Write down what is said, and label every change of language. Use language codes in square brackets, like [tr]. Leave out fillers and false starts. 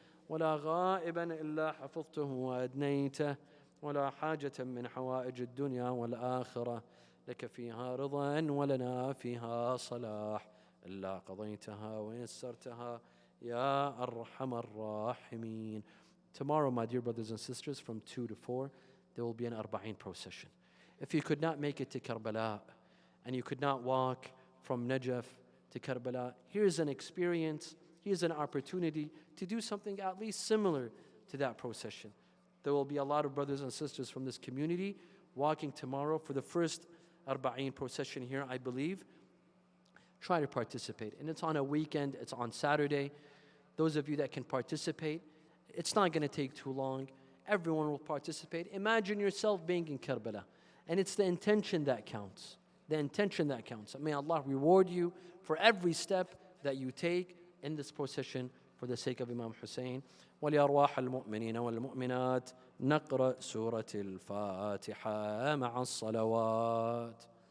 [ar] ولا غائبا إلا حفظته وأدنيته، ولا حاجة من حوائج الدنيا والآخرة لك فيها رضا ولنا فيها صلاح إلا قضيتها ويسرتها يا أرحم الراحمين. [en] Tomorrow, my dear brothers and sisters, from 2 to 4, there will be an Arba'een procession. If you could not make it to Karbala and you could not walk from Najaf to Karbala, here's an experience, here's an opportunity to do something at least similar to that procession. There will be a lot of brothers and sisters from this community walking tomorrow for the first Arba'een procession here, I believe. Try to participate. And it's on a weekend, it's on Saturday. Those of you that can participate, it's not going to take too long. Everyone will participate. Imagine yourself being in Karbala. And it's the intention that counts. The intention that counts. May Allah reward you for every step that you take in this procession for the sake of Imam Hussein. [ar] ولأرواح المؤمنين والمؤمنات نقرأ سورة الفاتحة مع الصلوات.